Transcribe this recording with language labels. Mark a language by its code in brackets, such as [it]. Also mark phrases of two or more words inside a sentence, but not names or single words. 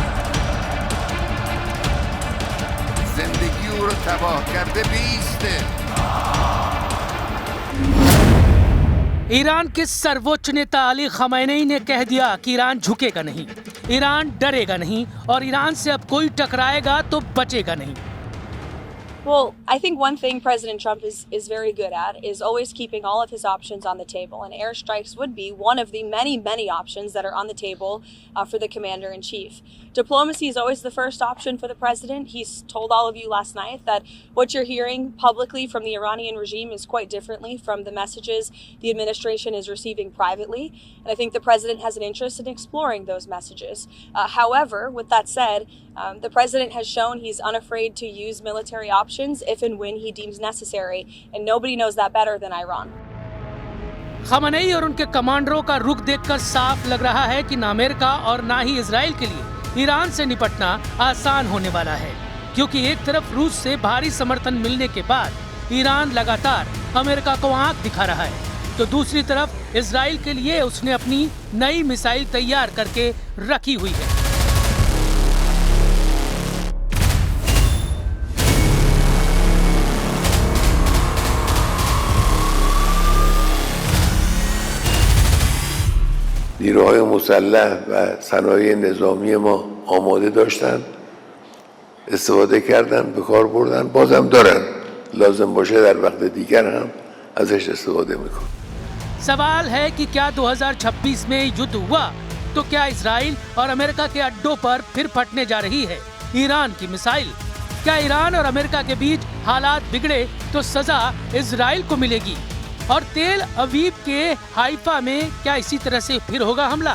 [hi] जिंदगी को तबाह करते बीसते। ईरान के सर्वोच्च नेता अली खमैनी ने कह दिया कि ईरान झुकेगा नहीं, ईरान डरेगा नहीं और ईरान से अब कोई टकराएगा तो बचेगा नहीं। [en] Well, I think one thing President Trump is very good at is always keeping all of his options on the table, and airstrikes would be one of the many options that are on the table for the commander-in-chief. Diplomacy is always the first option for the president. He's told all of you last night that what you're hearing publicly from the Iranian regime is quite differently from the messages the administration is receiving privately, and I think the president has an interest in exploring those messages. However, with that said, the president has shown he's unafraid to use military options if and when he deems necessary, and nobody knows that better than Iran. [hi] खमैनी और उनके कमांडरों का रुख देखकर साफ लग रहा है कि न अमेरिका और न ही इजराइल के लिए ईरान से निपटना आसान होने वाला है, क्योंकि एक तरफ रूस से भारी समर्थन मिलने के बाद ईरान लगातार अमेरिका को आंख दिखा रहा है, तो दूसरी तरफ इजराइल के लिए उसने अपनी नई मिसाइल तैयार करके रखी हुई है। [fa] نیروهای مسلح و صنایع نظامی ما آماده داشتن، استفاده کردن، به کار بردن، بازم دارن، لازم باشه در وقت دیگر هم ازش استفاده میکنن. [hi] सवाल है कि क्या 2026 में युद्ध हुआ तो क्या इजराइल और अमेरिका के अड्डों पर फिर फटने जा रही है ईरान की मिसाइल? क्या ईरान और अमेरिका के बीच हालात बिगड़े तो सजा इजराइल को मिलेगी? और तेल अवीव के हाइफा में क्या इसी तरह से फिर होगा हमला?